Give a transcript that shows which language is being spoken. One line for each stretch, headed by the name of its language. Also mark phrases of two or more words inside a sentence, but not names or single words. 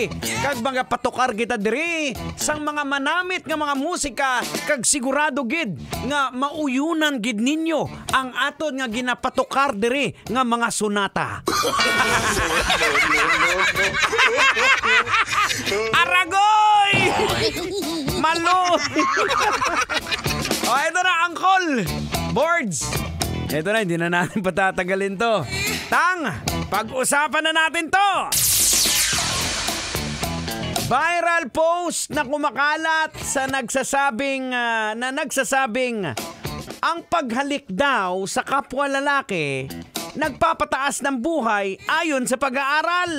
Hiligaynon: Kag mga patukar kita diri sang mga manamit nga mga musika. Kag sigurado gid nga mauyunan gid ninyo ang aton nga ginapatukar diri nga mga sonata. Aragoy! Malo!
Filipino: Ito na, Uncle! Boards! Ito na, hindi na natin patatagalin to. Tang! Pag-usapan na natin to! Viral post na kumakalat sa nagsasabing ang paghalik daw sa kapwa lalaki nagpapataas ng buhay ayon sa pag-aaral.